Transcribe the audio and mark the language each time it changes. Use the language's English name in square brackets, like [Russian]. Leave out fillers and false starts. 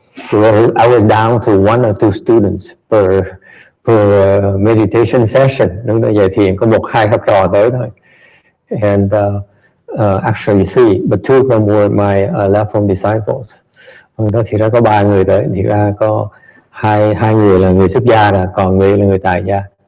[English] So I was down to 1 or 2 students per meditation session. [Vietnamese] Lúc đó dạy thiền có 1-2 học trò tới thôi. [English] And actually 3, but 2 of them were my Lap-Phong disciples. [Vietnamese] Đó thì ra có 3 người tới, thì ra có hai người là người xuất gia, còn người là người tại gia.